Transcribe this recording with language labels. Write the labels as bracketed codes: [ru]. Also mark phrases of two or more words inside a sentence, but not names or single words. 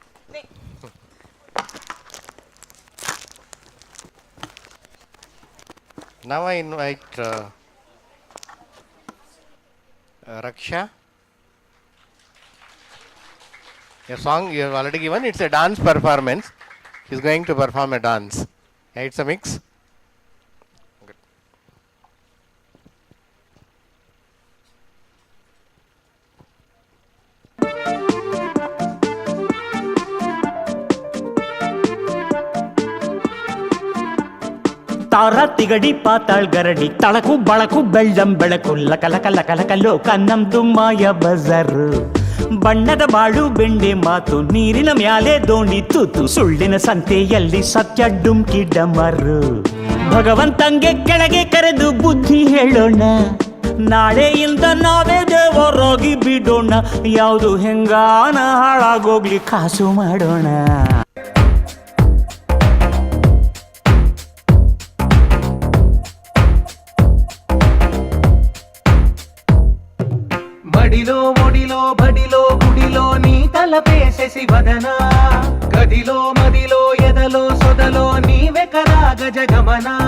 [en] Now I invite Raksha. A song you have already given, it's a dance performance. She's going to perform a dance. Yeah, it's a mix. Good. [kn] ತಾರ ತಿಗಡಿ ಪಾತಾಳ್ ಗರಡಿ ತಳಕು ಬಳಕು ಬೆಳ್ಳಂ ಬೆಳಕು ಲಕಲಕ ಲಕಲಕ ಲೋಕ ನಮ್ದು ಮಾಯ ಬಜಾರು ಬಣ್ಣದ ಬಾಳು ಬೆಂಡೆ ಮಾತು ನೀರಿನ ಮ್ಯಾಲೆ ದೋಣಿ ತೂತು ಸುಳ್ಳಿನ ಸಂತೆಯಲ್ಲಿ ಸತ್ಯ ಡುಮ್ಕಿ ಡಮರು ಭಗವಂತಂಗೆ ಕೆಳಗೆ ಕರೆದು ಬುದ್ಧಿ ಹೇಳೋಣ ನಾಳೆಯಿಂದ ನಾವೇ ದೇವರಾಗಿ ಬಿಡೋಣ ಯಾವುದು ಹೆಂಗಾನ ಹಾಳಾಗೋಗ್ಲಿ ಕಾಸು ಮಾಡೋಣ [te] మడిలో ఒడిలో బడిలో గుడిలో నీ తలపేసేసి వదన గదిలో మదిలో ఎదలో సొదలో నీవే కదా గజగమన